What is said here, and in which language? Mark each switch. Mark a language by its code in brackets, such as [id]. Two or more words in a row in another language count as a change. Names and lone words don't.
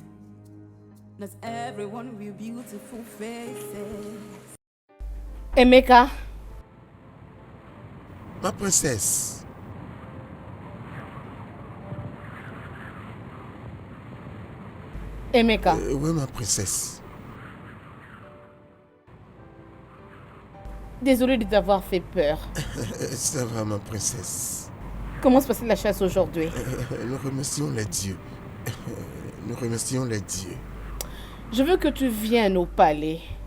[en] Not everyone with beautiful faces. [fr] Emeka, Ma princesse. Emeka, Oui, ma princesse. désolée de t'avoir fait peur. Ça va, ma princesse. Comment se passe la chasse aujourd'hui? Nous remercions les dieux. Nous remercions les dieux. Je veux que tu viennes au palais.